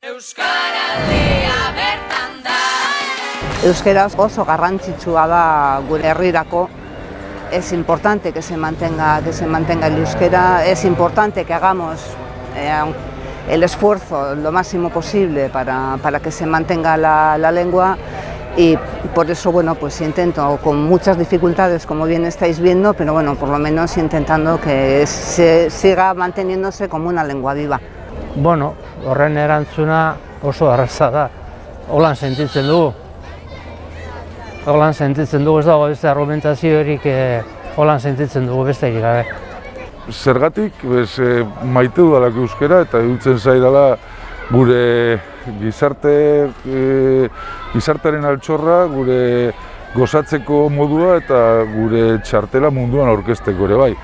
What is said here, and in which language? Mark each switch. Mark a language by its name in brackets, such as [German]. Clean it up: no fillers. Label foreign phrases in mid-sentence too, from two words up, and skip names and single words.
[Basque] Euskaraldia bertan da. Euskaraz oso garrantzitsua da gure herrirako. [Spanish] Es importante que se mantenga el euskera, es importante que hagamos el esfuerzo lo máximo posible para que se mantenga la lengua y por eso bueno, pues intento con muchas dificultades como bien estáis viendo, pero bueno, por lo menos intentando que se siga manteniéndose como una lengua viva. [Basque] Bueno, horren erantzuna oso erraza da. Holan sentitzen dugu. Holan sentitzen dugu, ez dago beste argumentaziorik holan sentitzen dugu besterik gabe. Zergatik, maite dudalak euskera eta dutzen zaidala gure gizartearen altxorra, gure gozatzeko modua eta gure txartela munduan aurkezteko ere bai.